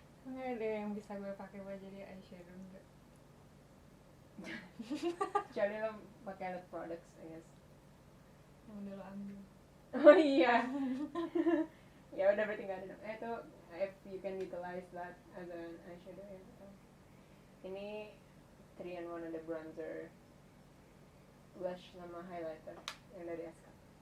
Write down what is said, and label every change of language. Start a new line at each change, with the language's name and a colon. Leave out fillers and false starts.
Indonesian: Nggak ada yang bisa gue pakai buat jadi eyeshadow enggak. Kecuali lo pakai alat products,
English: I guess.
Indonesian: Yang udah lo ambil. Oh iya. Ya udah berarti nggak ada dong.
English: Itu if you can utilize that as an eyeshadow ya.
Indonesian: Ini 3-in-1, ada bronzer, blush sama highlighter yang dari Aska.